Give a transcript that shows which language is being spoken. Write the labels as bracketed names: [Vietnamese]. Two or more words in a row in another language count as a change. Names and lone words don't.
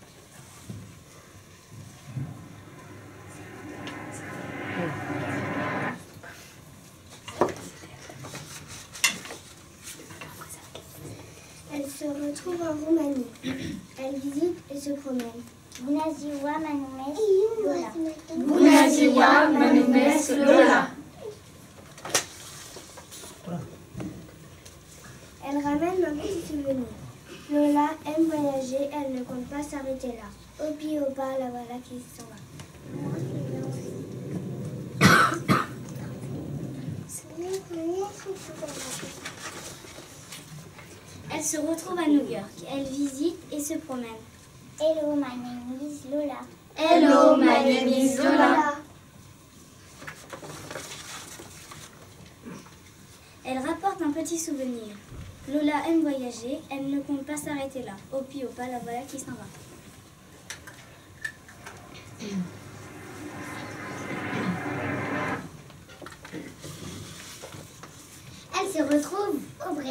[French] Elle se retrouve en Roumanie. Elle visite et se promène. [Romanian] Bună ziua, mă numesc Lola. Bună ziua, mă numesc Lola. [French] Elle ramène un petit souvenir. Lola aime voyager, elle ne compte pas s'arrêter là. Au pied au pas, la voilà qui s'en va. Elle se retrouve à New York. Elle visite et se promène. [English] Hello, my name is Lola. Hello, my name is Lola. [French] Elle rapporte un petit souvenir. Lola aime voyager. Elle ne compte pas s'arrêter là. Au pied au pas, la voilà qui s'en va. Elle se retrouve au Brésil.